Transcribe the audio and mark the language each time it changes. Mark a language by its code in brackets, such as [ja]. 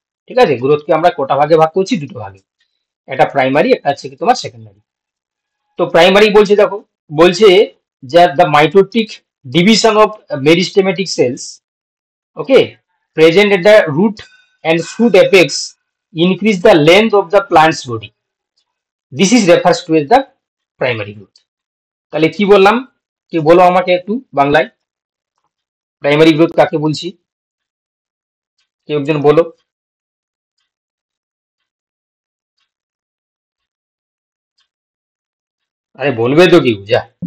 [bn] ঠিক আছে, গ্রোথকে আমরা কোটা ভাগে ভাগ করছি, দুটো ভাগে, একটা প্রাইমারি, একটা হচ্ছে কি তোমার সেকেন্ডারি। তো প্রাইমারি বলছে, দেখো বলছে যে [en] The mitotic division of meristematic cells, okay, present at the root and shoot apex increase the length of the plant's body. This is refers to as the primary growth. [bn] তাহলে কি বললাম, কি বলো আমাকে একটু বাংলায়, প্রাইমারি গ্রোথ কাকে বলছি, কেউ একজন বলো। আরে বলবে তো কেউ, যা।